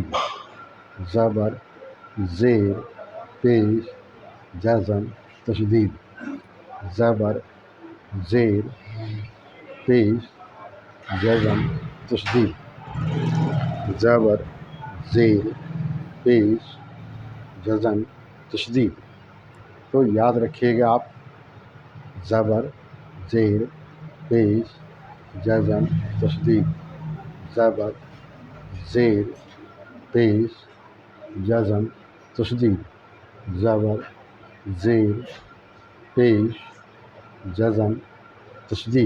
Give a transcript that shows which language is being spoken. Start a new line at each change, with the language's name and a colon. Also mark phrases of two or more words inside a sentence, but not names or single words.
Urdu: زبر، زیر، پیش، جزم، تشدید. زبر، زیر، پیش، جزم، تشدید. زبر، زیر، پیش، جزم، تشدید. تو یاد رکھیے گا آپ. زبر، زیر، پیش، جزم، تشدید. زبر، زیر، پیش، جزم، تشدید. زبر، زیر، پیش، جزم، تشدید.